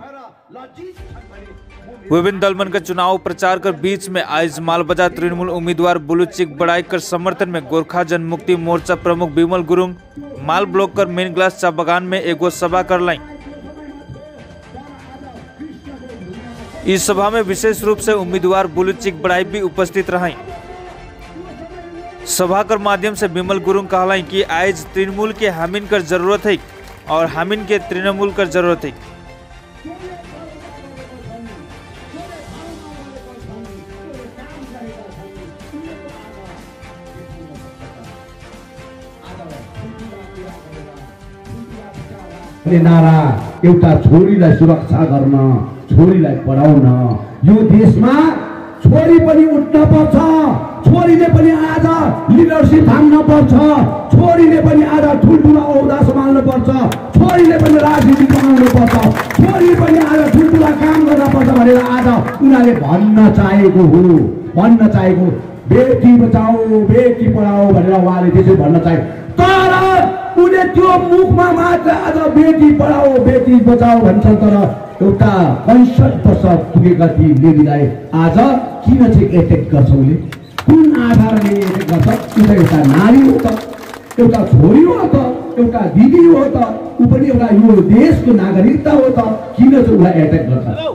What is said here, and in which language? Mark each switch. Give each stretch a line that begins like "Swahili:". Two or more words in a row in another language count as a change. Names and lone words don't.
Sadri: विभिन्न दलमन का चुनाव प्रचार कर बीच में आज मालबजार तृणमूल उम्मीदवार बुलुचिक बड़ाईकर समर्थन में गोरखा जनमुक्ति मोर्चा प्रमुख विमल गुरुङ माल ब्लॉक कर मेन ग्लास चा बगान में एगो सभा कर लाई। इस सभा में विशेष रूप से उम्मीदवार बुलुचिक बड़ाई भी उपस्थित रही। सभा कर माध्यम से विमल गुरुङ कहलाई कि आज तृणमूल के हामिन कर जरूरत है और हामिन के तृणमूल कर जरूरत है।
Nepali: नारा एउटा छोरीलाई सुरक्षा गर्न, छोरीलाई पढाउन, यो देशमा छोरी पनि उठ्न पर्छ, छोरीले पनि आज लिडरशिप थाम्न पर्छ, छोरीले पनि आज ठुल्ठुला औदा सम्हाल्न पर्छ, छोरीले पनि राजनीति बनाउनु पर्छ, छोरीले पनि आज ठुल्ठुला काम गर्न पर्छ भनेर आज उनीहरूले भन्न चाहेको
Hindi: बेटी बचाओ बेटी पढाओ
Nepali: भनेर उहाँले त्यसै भन्न चाहे। तर उनले त्यो मुखमा मात्र आज
Hindi: बेटी पढाओ बेटी बचाओ
Nepali: भन्छन्, तर एउटा 65 वर्ष पुगेका ती लेडीलाई आज किन चाहिँ एटेक गर्छ? उसले कुन आधारले एटेक गर्छ? उता एउटा नारी हो त, एउटा छोरी हो त, एउटा दिदी हो त, ऊ पनि एउटा यो देशको नागरिकता हो त, किन चाहिँ उसलाई एटेक गर्छ?